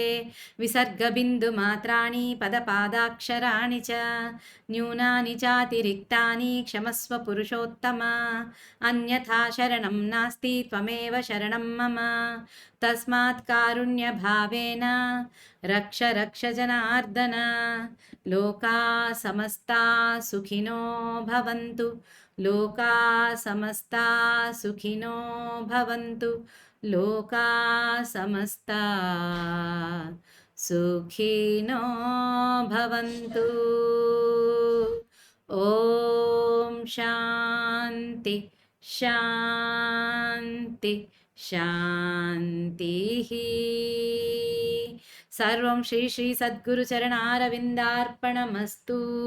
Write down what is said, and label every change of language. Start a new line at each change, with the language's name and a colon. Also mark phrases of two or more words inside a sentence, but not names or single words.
Sanskrit: విసర్గబిందుమాత్రాణి పదపాదాక్షరాణి చ న్యూనాని చాతిరిక్తాని క్షమస్వ పురుషోత్తమ. అన్యథా శరణం నాస్తి త్వమేవ శరణం మమ. తస్మాత్ కారుణ్యభావేన రక్ష రక్ష జనార్దన. లోకా సమస్తా సుఖినో భవంతు. లోకా సమస్తా సుఖినో భవంతు. లోకా సమస్తా సుఖినో భవంతు. ఓం శాంతి శాంతి శాంతిః. సర్వం శ్రీ శ్రీ సద్గురు చరణారవిందార్పణమస్తు.